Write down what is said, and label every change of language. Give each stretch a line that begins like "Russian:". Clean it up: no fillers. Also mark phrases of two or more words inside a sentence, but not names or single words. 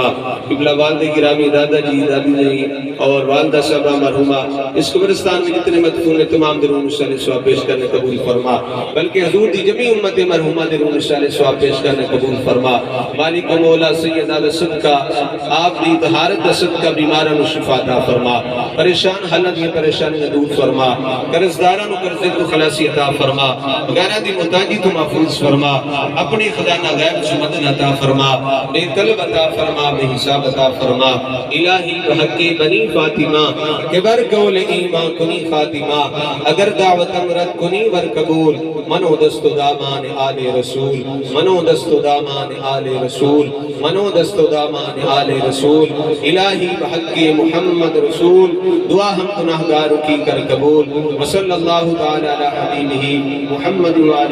Punjabi: قبلہ والد گرامی دادا جی دادی جی اور والدہ صاحبہ مرحومہ اس قبرستان میں جتنے مدفون تمام دے روح سارے سواب پیش کرنے قبول فرما، بلکہ حضور دی جمعی امت مرحومہ دے روح سارے سواب پیش کرنے قبول فرما۔ مالک و مولا سیدہ دا صدقہ آپ دی طہارت دا صدقہ بیماران و شفا عطا فرما، پریشان حالت میں پریشانی دور فرما، قرضداران و قرضے تو خلاصی عطا فرما، غیرہ دی محتاجی تو محفوظ فرما، اپنی خزانہ غیب سے مدن عطا فرما، بے طلب عطا فرما، بے حساب عطا فرما۔
Persian: الہی بحق بنی فاطمہ کہ برکول ایمان کنی خاتمہ، اگر دعوت امرت کنی ور قبول، منو دست و دامان آل رسول، منو دست و دامان آل رسول، منو دست و دامان آل رسول۔
Urdu: الہی بحق محمد رسول دعا ہم گناہگاروں کی کر قبول۔
Arabic: وصلی اللہ تعالی علی حبیبہ محمد وعلی